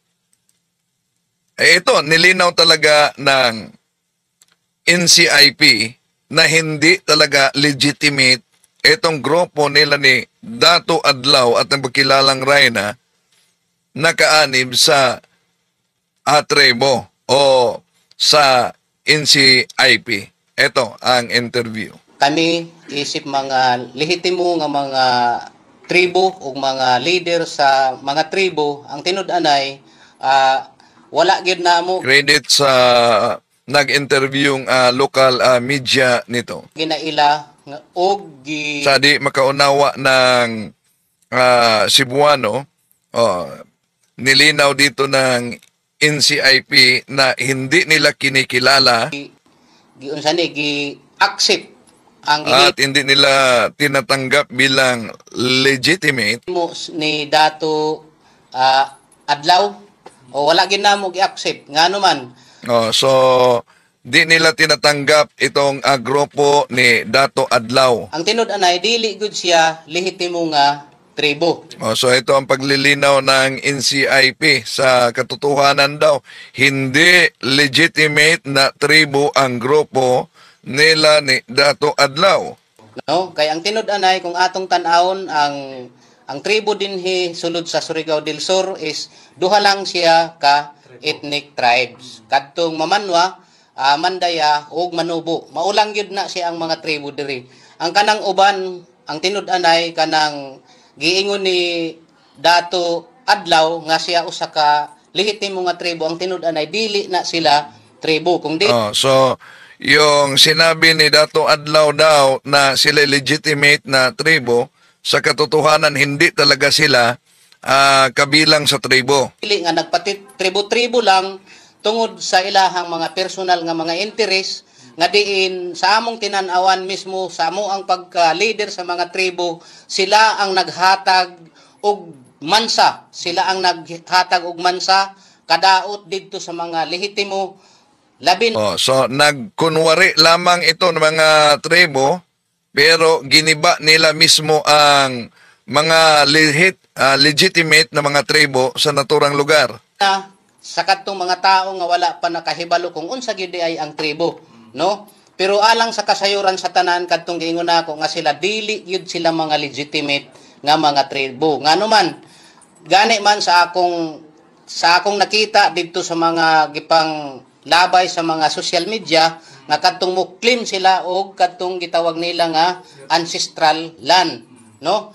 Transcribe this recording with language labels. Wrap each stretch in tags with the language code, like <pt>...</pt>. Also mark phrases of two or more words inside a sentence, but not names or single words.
<tl>ito, nilinaw talaga ng NCIP na hindi talaga legitimate itong grupo nila ni Dato Adlaw at ang pagkilalang Rayna nakaanib sa tribo o sa NCIP. Ito ang interview.</tl> <ceb>Kami isip mga lehitimo nga mga tribo o mga leader sa mga tribo ang tinud-anay wala gyud namo</ceb> <tl>Credit sa nag-interview</tl> <en>local media</en> <tl>nito.</tl> <ceb>ginaila nga og</ceb> <tl>Sa di makaunawa ng Cebuano, nilinaw dito ng NCIP na hindi nila kinikilala</tl> <ceb>giunsa ni gi-accept ang</ceb> <tl>at hindi nila tinatanggap bilang legitimate.</tl> <ceb>mo ni Dato Adlaw o wala gyud namo gi-accept ngano man</ceb> <tl>So, di nila tinatanggap itong grupo ni Dato Adlaw.</tl> <ceb>ang tinud-anay dili gud siya lehitimo nga tribo.</ceb> <tl>So, ito ang paglilinaw ng NCIP. Sa katotohanan daw, hindi legitimate na tribo ang grupo nila ni Dato Adlaw.</tl> <ceb>No, kay ang tinud-anay kung atong tan-awon ang tribo dinhi sulod sa Surigao del Sur is duha lang siya ka</ceb> <en>ethnic tribes.</en> <ceb>Kadtong Mamanwa, Mandaya ug Manubo. Maulang gyud na siya ang mga tribo diri. Ang kanang uban, ang tinud-anay kanang giingon ni Dato Adlaw nga siya usa ka lehitimo nga tribo, ang tinud-anay dili na sila tribo kung di So,</ceb> <tl>yung sinabi ni Dato Adlaw daw na sila legitimate na tribo, sa katotohanan hindi talaga sila kabilang sa tribo.</tl> <ceb>dili nga nagpati tribo-tribo lang tungod sa ilahang mga personal nga mga interes nga diin sa among tinan-awan mismo sa amo ang pagka-leader sa mga tribo, sila ang naghatag og mansa, sila ang naghatag og mansa kadaot didto sa mga lehitimo labin</ceb> <tl>So, nagkunwari lamang ito ng mga tribo, pero giniba nila mismo ang mga legitimate na mga tribo sa naturang lugar.</tl> <ceb>na sa kadtong mga tao nga wala pa nakahibalo kung unsa gyud ay ang tribo, no? Pero alang sa kasayuran sa tanan kadtong giingon nako nga sila dili gyud sila mga legitimate nga mga tribo. Ngano man gani man sa akong nakita didto sa mga gipang labay sa mga</ceb> <en>social media</en> <ceb>nga kadtong mo claim sila og kadtong gitawag nila nga</ceb> <en>ancestral land,</en> <ceb>no?</ceb>